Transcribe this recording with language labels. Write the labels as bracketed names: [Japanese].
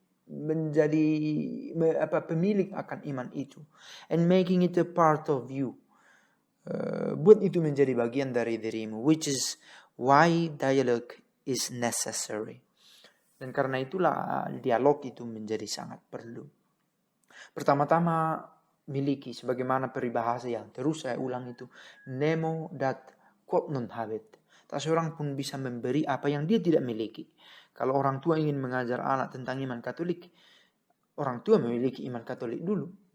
[Indonesian] Menjadi pemilik akan iman itu. [English] And making it a part of you. [Indonesian] Buat itu menjadi bagian dari dirimu. [English] Which is why dialogue is necessary. [Indonesian] Dan karena itulah dialog itu menjadi sangat perlu. Pertama-tama miliki, sebagaimana peribahasa yang terus saya ulang itu, [Latin] nemo dat quod non habet. [Indonesian] Tak seorang pun bisa memberi apa yang dia tidak miliki. Kalau orang tua ingin mengajar anak tentang iman Katolik, orang tua memiliki iman Katolik dulu.